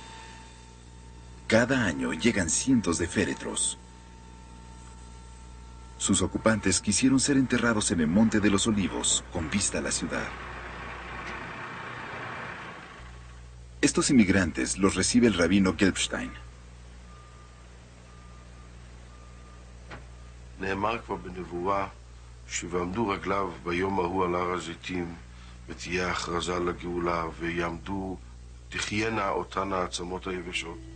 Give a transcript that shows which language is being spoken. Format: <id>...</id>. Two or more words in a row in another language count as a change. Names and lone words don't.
<es>Cada año llegan cientos de féretros. Sus ocupantes quisieron ser enterrados en el Monte de los Olivos, con vista a la ciudad. Estos inmigrantes los recibe el rabino Gelbstein.</es> <he>נאמר כבר בנבואה שוועמדו רגליו ביום ההוא על הר הזיתים ותהיה הכרזה לגאולה ויעמדו, תחיינה אותן העצמות היבשות.</he>